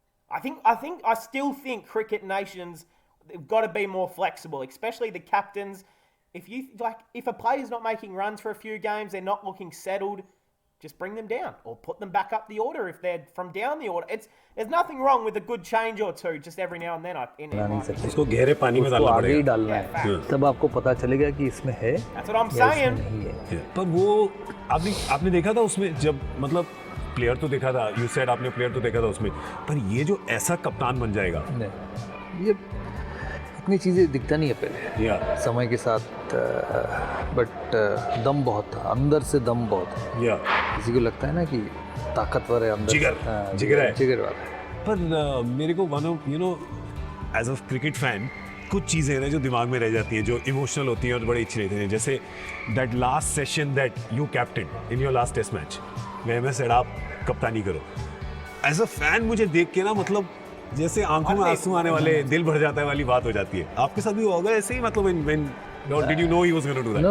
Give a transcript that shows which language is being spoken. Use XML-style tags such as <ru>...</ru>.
<en>I still think cricket nations have got to be more flexible, especially the captains. If a player's not making runs for a few games, they're not looking settled, just bring them down or put them back up the order if they're from down the order. There's nothing wrong with a good change or two just every now and then.</en> <hi>उसको गहरे पानी में डालना आगे ही पड़ेगा। डालना है, तब आपको पता चलेगा कि इसमें है</hi> <en>That's what I'm</en> <hi>या</hi> <en>saying.</en> <hi>इसमें नहीं है। पर वो आपने देखा था उसमें, जब मतलब प्लेयर तो देखा था,</hi> <en>you said</en> <hi>आपने प्लेयर तो देखा था उसमें, पर ये जो ऐसा कप्तान बन जाएगा, नहीं, ये इतनी चीज़ें दिखता नहीं है पहले, या समय के साथ, बट दम बहुत था, अंदर से दम बहुत है। या किसी को लगता है ना कि ताकतवर है अंदर, जिगर है, जिगर वाला। पर मेरे को one of,</hi> <en>you know, as a cricket fan</en> <hi>कुछ चीज़ें हैं जो दिमाग में रह जाती हैं, जो इमोशनल होती हैं और बड़ी अच्छी रहती हैं। जैसे</hi> <en>that last session that you captain in your last test match,</en> <hi>मैं सेड आप कप्तानी करो।</hi> <en>as a fan</en> <hi>मुझे देख के ना, मतलब जैसे आंखों में आंसू आने वाले, दिल भर जाता है वाली बात हो जाती है। आपके साथ भी होगा ऐसे ही, मतलब</hi> <en>when did you know he was going to do that?</en>